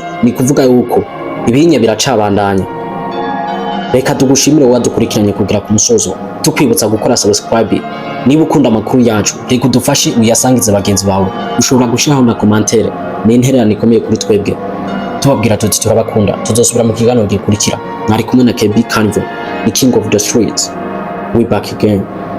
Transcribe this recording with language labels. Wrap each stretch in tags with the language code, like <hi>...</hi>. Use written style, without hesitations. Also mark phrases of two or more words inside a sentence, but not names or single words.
<rn>Ni kuvuga yuko ibinye biracabandanya. Reka tugushimire wadukurikiranye kugira ku musozo, tukwibutsa gukora subscribe. Niba ukunda amakuru yacu reka udufashe uyasangize bagenzi bawe, ushobora gushiraho na commentaire. Ni intererano ikomeye kuri twebwe, tubabwira tuti turabakunda. Tuzosubira mu kiganiro gikurikira. Mwari kumwe na KB Carnival,</rn> <en>the king of the streets. We back again.</en>